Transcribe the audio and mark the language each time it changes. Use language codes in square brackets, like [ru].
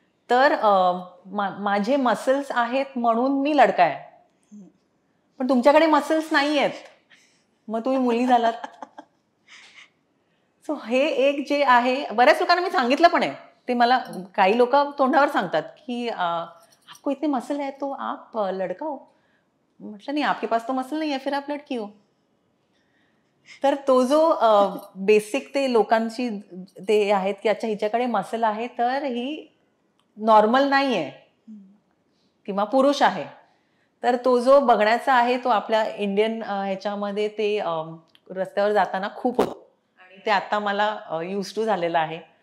[mr] तर माझे मसल्स आहेत म्हणून मी लडका आहे, पण तुमच्याकडे मसल्स नाही आहेत, मग तुम्ही मुली झालात. सो हे एक जे आहे, बऱ्याच लोकांना मी सांगितलं पण आहे, ते मला काही लोक तोंडावर सांगतात की [hi] आपको इतने मसल है तो आप लड़का हो. [mr] म्हटलं नाही, [hi] आपके पास तो मसल नहीं है, फिर आप लड़की हो. [mr] तर तो जो बेसिक ते लोकांची ते आहेत की अच्छा हिच्याकडे मसल आहे तर ही नॉर्मल नाही आहे किंवा पुरुष आहे. तर तो जो बघण्याचा आहे तो आपल्या इंडियन ह्याच्यामध्ये ते रस्त्यावर जाताना खूप होतो, आणि ते आता मला यूज टू झालेलं आहे.